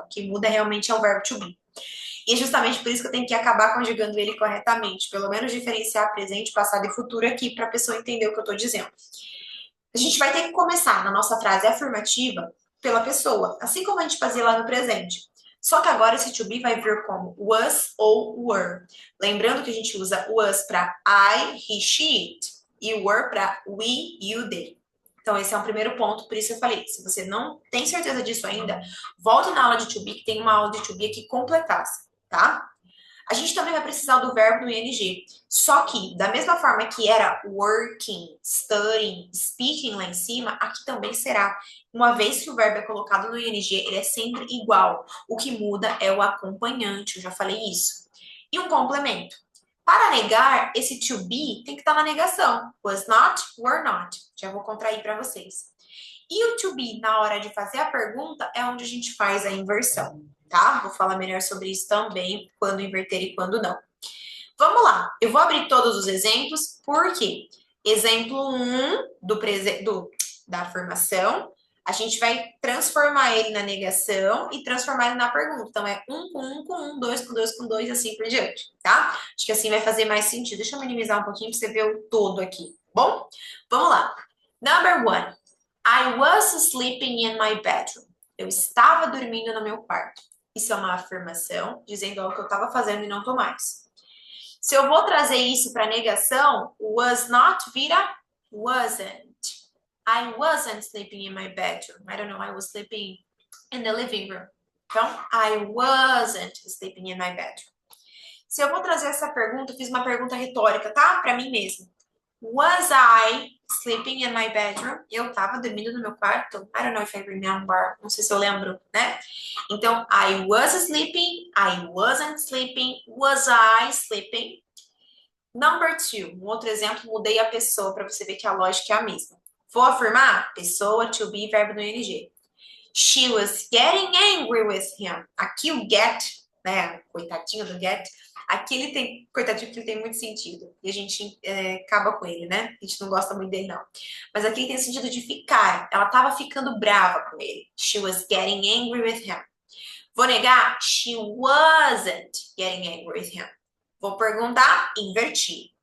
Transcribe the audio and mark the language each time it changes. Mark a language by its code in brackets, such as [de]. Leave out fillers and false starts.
[pt] O que muda realmente é o verbo to be. E é justamente por isso que eu tenho que acabar conjugando ele corretamente, pelo menos diferenciar presente, passado e futuro aqui para a pessoa entender o que eu estou dizendo. A gente vai ter que começar na nossa frase afirmativa pela pessoa, assim como a gente fazia lá no presente. Só que agora esse to be vai vir como was ou were. Lembrando que a gente usa was para I, he, she, it, e were para we, you, they. Então, esse é um primeiro ponto, por isso eu falei, se você não tem certeza disso ainda, volte na aula de to be, que tem uma aula de to be aqui completasse, tá? A gente também vai precisar do verbo no ing. Só que, da mesma forma que era working, studying, speaking lá em cima, aqui também será. Uma vez que o verbo é colocado no ing, ele é sempre igual. O que muda é o acompanhante, eu já falei isso. E um complemento. Para negar, esse to be tem que estar na negação. Was not, were not. Já vou contrair para vocês. E o to be, na hora de fazer a pergunta, é onde a gente faz a inversão, tá? Vou falar melhor sobre isso também, quando inverter e quando não. Vamos lá, eu vou abrir todos os exemplos, porque exemplo 1 da afirmação, a gente vai transformar ele na negação e transformar ele na pergunta. Então, é um com um com um, dois com dois com dois, assim por diante, tá? Acho que assim vai fazer mais sentido. Deixa eu minimizar um pouquinho para você ver o todo aqui, bom? Vamos lá. Number 1. [en] I was sleeping in my bedroom. [pt] Eu estava dormindo no meu quarto. Isso é uma afirmação, dizendo algo que eu estava fazendo e não estou mais. Se eu vou trazer isso para negação, was not vira wasn't. [en] I wasn't sleeping in my bedroom. I don't know, I was sleeping in the living room. Então, I wasn't sleeping in my bedroom. [pt] Se eu vou trazer essa pergunta, eu fiz uma pergunta retórica, tá? Para mim mesmo. [en] Was I sleeping in my bedroom? [pt] Eu tava dormindo no meu quarto? [en] I don't know if I remember. [pt] Não sei se eu lembro, né? [en] Então, I was sleeping, I wasn't sleeping, was I sleeping? [pt] Number 2, um outro exemplo, mudei a pessoa para você ver que a lógica é a mesma. Vou afirmar? Pessoa, to be, verbo no ing. [en] She was getting angry with him. [pt] Aqui o get, né? Coitadinho do get. Aqui ele tem, coitadinho, que ele tem muito sentido. E a gente acaba com ele, né? A gente não gosta muito dele, não. Mas aqui ele tem o sentido de ficar. Ela estava ficando brava com ele. [en] She was getting angry with him. Vou negar, she wasn't getting angry with him. [pt] Vou perguntar, invertir.